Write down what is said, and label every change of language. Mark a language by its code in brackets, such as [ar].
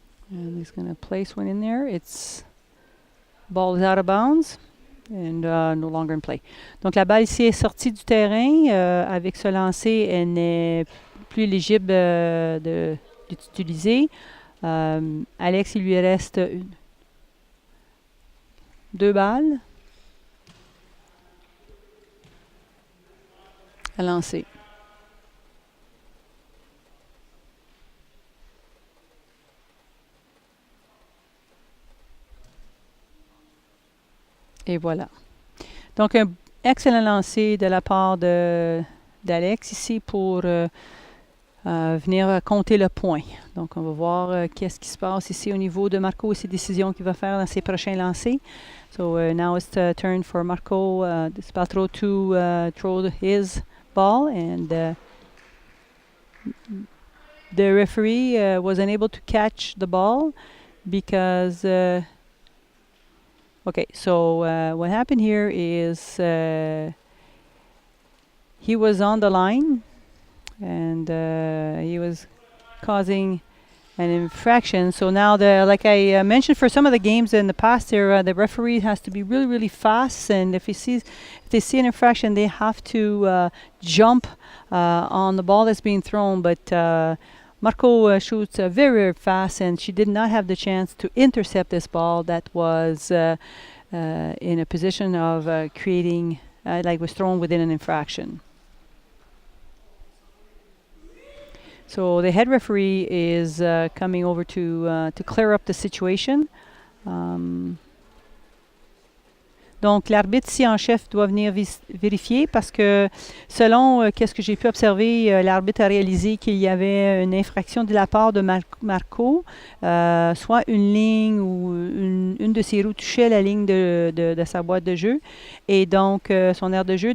[en] And he's going to place one in there. Ball is out of bounds and no longer in play. [fr] Donc la balle ici est sortie du terrain. Avec ce lancer, elle n'est plus éligible d'utiliser. Alex, il lui reste deux balles à lancer. Et voilà. Donc, un excellent lancer de la part d'Alex ici pour venir compter le point. Donc, on va voir qu'est-ce qui se passe ici au niveau de Marco et ses décisions qu'il va faire dans ses prochains lancers. [en] So, now it's the turn for Marco Dispaltro to throw his ball. And the referee was unable to catch the ball because... Okay, so what happened here is he was on the line and he was causing an infraction. So now, like I mentioned, for some of the games in the past, there the referee has to be really, really fast, and if they see an infraction, they have to jump on the ball that's being thrown. But Marco shoots very, very fast, and she did not have the chance to intercept this ball that was in a position of creating, was thrown within an infraction. So the head referee is coming over to clear up the situation. [fr] Donc, l'arbitre ici en chef doit venir vérifier parce que, selon qu'est-ce que j'ai pu observer, l'arbitre a réalisé qu'il y avait une infraction de la part de Marco, soit une ligne ou une de ses roues touchait la ligne de sa boîte de jeu et donc son aire de jeu.